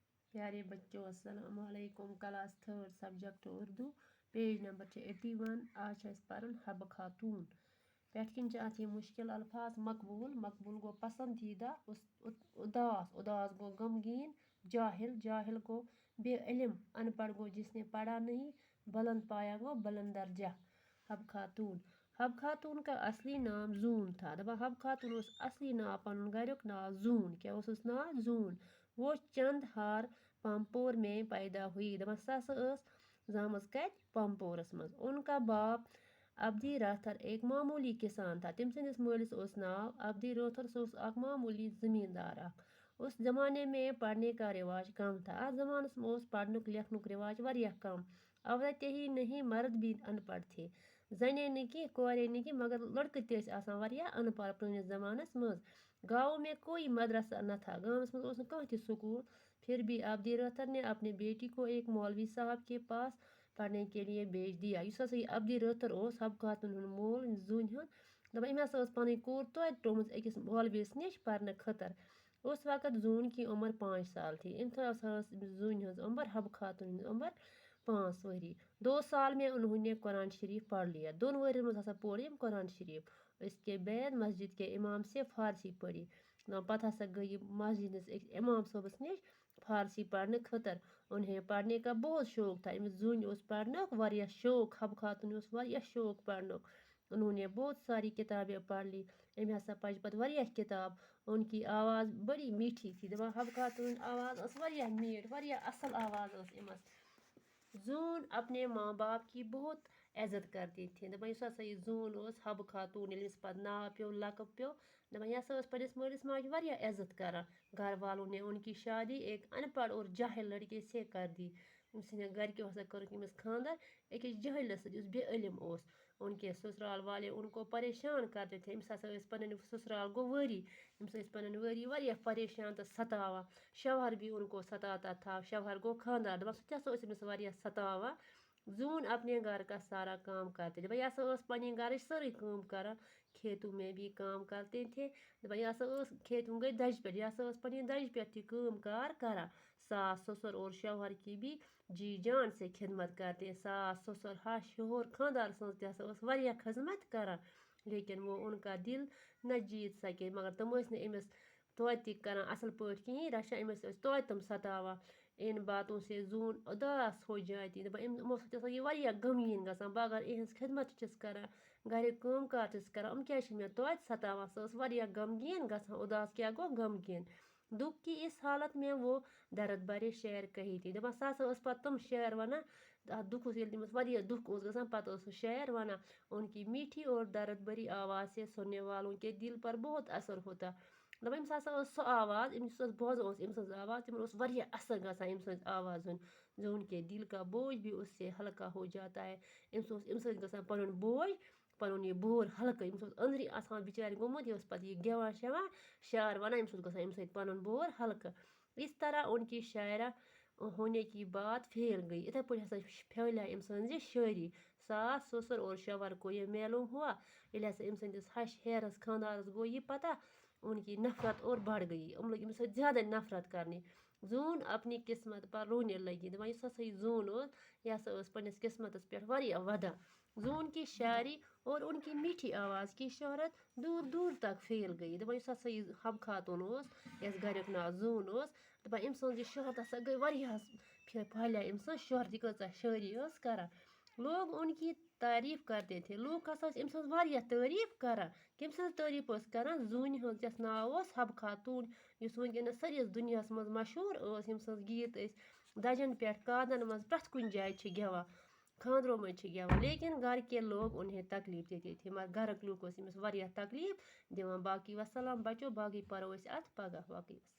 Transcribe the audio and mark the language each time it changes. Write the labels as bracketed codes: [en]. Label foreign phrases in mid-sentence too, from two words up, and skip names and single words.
[ur] پیارے بچوں السلام علیکم کلاس 3 سبجیکٹ اردو پیج نمبر 81 [ks] آج چھِ پرن حب خاتون پٮ۪ٹھ کِنۍ چھِ اَتھ یہِ مُشکِل الفاظ مقبوٗل مقبوٗل گوٚو پسندیدہ اداس اداس گوٚو غمگین جاہل جاہل گوٚو [ur] بے علم ان پڑھ [ks] گوٚو [ur] جس نے پڑھا نہیں [ks] بلند پایا گوٚو بلند درجہ [ur] حب خاتون کا اصلی نام زون تھا [ks] دپان حب خاتون اوس اصلی ناو پنُن گریُک ناو زون کیٛاہ اوسُس ناو زون [ur] وہ چند ہار پامپور میں پیدا ہوئی [ks] دپان سۄ ہسا ٲس زامٕژ کتہِ پامپورس منٛز [ur] ان کا باپ عبدی راتھر ایک معمولی کسان تھا [ks] تٔمۍ سٕنٛدِس مٲلِس اوس ناو عبدی رٲتھر سُہ اوس اکھ معمولی زمیٖندار اکھ [ur] اس زمانے میں پڑھنے کا رواج کم تھا [ks] اتھ زمانس منٛز اوس پرنُک لیکھنُک رواج واریاہ کم [ur] عورتیں ہی نہیں مرد بھی ان پڑھ تھے [ks] زنے نہٕ کینٛہہ کورے نہٕ کینٛہہ مگر لڑکہٕ تہِ ٲسۍ آسان واریاہ ان پڑھ پرٲنِس زمانس منٛز [ur] گاؤں میں کوئی مدرسہ نہ تھا [ks] گامس منٛز اوس نہٕ کانٛہہ تہِ سکوٗل [ur] پھر بھی عبدی رٲتھر نے اپنے بیٹی کو ایک مولوی صاحب کے پاس پڑھنے کے لیے بھیج دیا یُس [ks] ہسا یہِ عبدی رٲتھر اوس حب خاتون ہُنٛد مول زوٗنہِ ہُنٛد دپان أمۍ ہسا ٲس پنٕنۍ کوٗر توتہِ ترٛٲومٕژ أکِس مولوِیس نِش پرنہٕ خٲطر [ur] اس وقت زوٗن کی عمر 5 سال تھی [ks] أمۍ ہسا ٲس زوٗنہِ ہٕنٛز عمر حب خاتون ہٕنٛز عمر 5 ؤری [ur] 2 سال میں انہوں نے قرآن شریف پڑھ لیا [ks] 2 ؤرین منٛز ہسا پوٚر أمۍ قرآن شریف [ur] اس کے بعد مسجد کے امام سے فارسی پڑھی [ks] پتہٕ ہسا گٔے یہِ مسجد ہِنٛدِس أکِس امام صٲبس نِش فارسی پڑھنہٕ خٲطر [ur] انہیں پڑھنے کا بہت شوق تھا [ks] أمِس زوٗنہِ اوس پرنُک واریاہ شوق حب خاتون اوس واریاہ شوق پرنُک [ur] انہوں نے بہت ساری کتابیں پڑھ لی [ks] أمۍ ہسا پجہِ پتہٕ واریاہ کتاب [ur] ان کی آواز بڑی میٖٹھی تھی [ks] دپان حب خاتون ہٕنٛز آواز ٲس واریاہ میٖٹھ واریاہ اصل آواز ٲس أمس [ur] زوٗن اپنے ماں باپ کی بہت عزت کرتی تھی [ks] دپان یُس ہسا یہِ زوٗن اوس حب خاتون ییٚلہِ أمِس پتہٕ ناو پیوٚو لقب پیوٚو دپان یہِ ہسا ٲس پننِس مٲلِس ماجہِ واریاہ عزت [ur] کران گھر والوں نے ان کی شادی ایک ان پڑھ اور جاہل لڑکے سے کر دی [ks] أمۍ سٕنٛدٮ۪ن گرِکیو ہسا کٔرٕکھ أمِس خانٛدر أکِس جٲہلس سۭتۍ یُس بے علم اوس ان کے سسرال والے ان کو پریشان کرتے تھے أمِس ہسا ٲسۍ پنٕنۍ سسرال گوٚو وٲری أمِس ٲسۍ پنٕنۍ وٲری واریاہ پریشان تہٕ ستاوان شوہر بھی ان کو ستاتا تھا شوہر گوٚو خانٛدار دپان سُہ تہِ ہسا اوس أمِس واریاہ ستاوان زوٗن اپنے گھر کا سارا کام کرتے دپان یہِ ہسا ٲس پننہِ گرٕچ سٲرٕے کٲم کران کھیتوں میں بھی کام کرتے تھے دپان یہِ ہسا ٲس کھیتوں گٔے دجہِ پٮ۪ٹھ یہِ ہسا ٲس پننہِ دجہِ پٮ۪ٹھ تہِ کٲم کار کران [ur] ساس سسر اور شوہر کی بھی جی جان سے خدمت کرتے [ks] ساس سسر ہش ہیوٚر خانٛدار سٕنٛز تہِ ہسا ٲس واریاہ خدمت کران [ur] لیکن وہ ان کا دل نہ جیت سکے [ks] مگر تِم ٲسۍ نہٕ أمِس توتہِ تہِ کران اصل پٲٹھۍ کِہیٖنۍ رچھان أمِس ٲسۍ توتہِ تِم ستاوان [ur] ان باتوں سے زوٗن اداس ہو جاتی [ks] دپان یِمو سۭتۍ ہسا یہِ واریاہ غمگیٖن گژھان بہٕ اگر یِہٕنٛز خدمت تہِ چھَس کران گریُک کٲم کار چھَس کران یِم کیازِ چھِ مےٚ توتہِ ستاوان سۄ ٲس واریاہ غمگیٖن گژھان اداس کیٛاہ گوٚو غمگیٖن [ur] دکھ کی اس حالت میں وہ درد بھرے شعر کہی تھی [ks] دپان سۄ ہسا ٲس پتہٕ تِم شعر ونان اتھ دُکھس ییٚلہِ تٔمِس واریاہ دُکھ اوس گژھان پتہٕ ٲس سُہ شعر ونان [ur] ان کی میٖٹھی اور درد بھری آواز سے سننے والوں کے دل پر بہت اثر ہوتا [ks] دپان أمِس ہسا ٲس سۄ آواز أمِس یُس بوزان اوس أمۍ سٕنٛز آواز تِمن اوس واریاہ اثر گژھان أمۍ سٕنٛز آواز [ur] زوٗن کے دل کا بوجھ بھی اس سے ہلکا ہو جاتا ہے [ks] أمِس اوس اَمہِ سۭتۍ گژھان پنُن بوجھ پنُن یہِ بور ہلکہٕ أمِس اوس أنٛدری آسان بِچارِ گوٚمُت یہِ اوس پتہٕ یہِ گٮ۪وان شٮ۪وان شعر ونان أمِس اوس گژھان اَمہِ سۭتۍ پنُن بور ہلکہٕ [ur] اس طرح ان کی شاعرہ ہونے کی بات پھیل گئی [ks] یِتھے پٲٹھۍ ہسا پھیلیے أمۍ سٕنٛز یہِ شٲعری [ur] ساس سسر اور شوہر کو یہ معلوم ہوا [ks] ییٚلہِ ہسا أمۍ سٕنٛدِس ہش ہیہرس خانٛدارس گوٚو یہِ پتہ [ur] ان کی نفرت اور بڑھ گئی [ks] یِم لٔگۍ أمِس سۭتۍ زیادے نفرت کرنہِ [ur] زوٗن اپنی قسمت پر رونے لگی [ks] دپان یُس ہسا یہِ زوٗن اوس یہِ ہسا ٲس پننِس قسمتس پٮ۪ٹھ واریاہ ودان [ur] زوٗن کی شاعری اور ان کی میٖٹھی آواز کی شہرت دور دور تک پھیل گئی [ks] دپان یُس ہسا یہِ حب خاتون اوس یَس گریُک ناو زوٗن اوس دپان أمۍ سٕنٛز یہِ شہرت ہسا گٔے واریاہس پھہلیے أمۍ سٕنٛز شہرت یہِ کۭژاہ شٲعری ٲس کران [ur] لوگ ان کی تعریف کرتے تھے [ks] لوٗکھ ہسا ٲسۍ أمۍ سٕنٛز واریاہ تعریف کران کٔمۍ سٕنٛز تعریف ٲسۍ کران زوٗنہِ ہٕنٛز یَس ناو اوس حب خاتون یُس وٕنکیٚنس سٲرِس دُنیاہس منٛز مشہوٗر ٲس ییٚمۍ سٕنٛز گیٖت أسۍ دجن پٮ۪ٹھ کادن منٛز پرٛٮ۪تھ کُنہِ جایہِ چھِ گٮ۪وان خانٛدرو منٛز چھِ گٮ۪وان [ur] لیکن گھر کے لوگ انہیں تکلیف دیتے تھے [ks] مگر گھرٕکۍ لوٗکھ ٲسۍ أمِس واریاہ تکلیف دِوان باقی وسلام بچو باقی پرو أسۍ اتھ پگاہ باقی